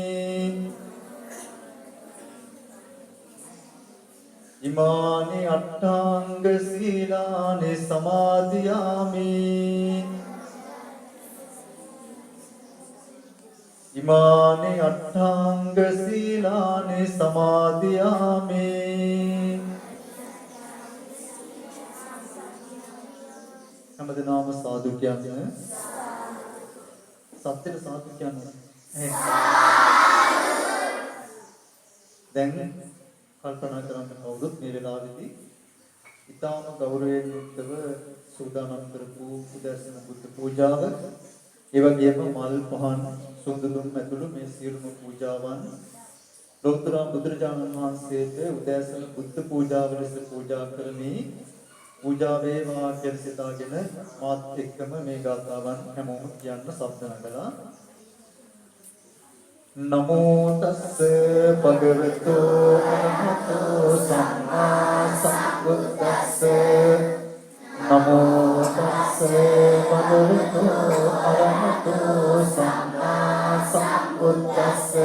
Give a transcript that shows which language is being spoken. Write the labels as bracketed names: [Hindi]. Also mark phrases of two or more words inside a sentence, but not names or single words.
[Pali] ඉමානි අට්ඨාංග සීලානි සමාදියාමි. ඉමානි අට්ඨාංග සීලානි සමාදියාමි. [Sinhala] හැමදෙනාම සාදු කියන්නේ සත්‍යෙට සාදු කියන්නේ දැන් කල්පනා කරන්න කවුරුත් මේ වෙලාවේදී ඊටාම ගෞරවයෙන් යුක්තව සූදානම් කරපු උදෑසන බුද්ධ පූජාව ඒ වගේම මල් පහන් සුන්දදුම් ඇතුළු මේ සියලුම පූජාවන් ලෝතර බුදුරජාණන් වහන්සේට උදෑසන බුද්ධ පූජාව ලෙස පූජා කරමි. පූජා වේවා කියලා සිතාගෙන මාත් එක්කම මේ ගාථාවන් හැමෝම කියන්න සබ්ද නගලා [Pali] නමෝ තස්ස භගවතු අරහතෝ සම්මා සම්බුද්දස්ස නමෝ තස්ස භගවතු අරහතෝ සම්මා සම්බුද්දස්ස